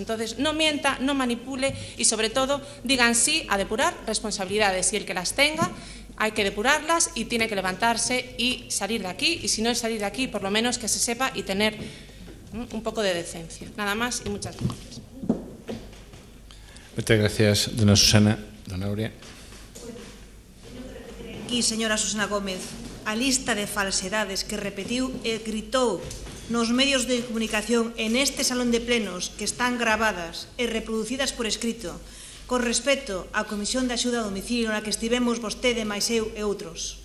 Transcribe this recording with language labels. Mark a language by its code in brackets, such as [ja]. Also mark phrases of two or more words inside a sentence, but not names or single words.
[es] Entonces no mienta, no manipule y sobre todo digan sí a depurar responsabilidades y el que las tenga hay que depurarlas y tiene que levantarse y salir de aquí y si no es salir de aquí por lo menos que se sepa y tener un poco de decencia. Nada más y muchas gracias. Muchas gracias, [gl] dona Susana. Dona Aurea. Aquí, señora Susana Gómez, a lista de falsedades que repetiu e gritou nos medios de comunicación en este salón de plenos que están gravadas e reproducidas por escrito con respecto á Comisión de Axuda a Domicilio na que estivemos vostede, máis eu e outros.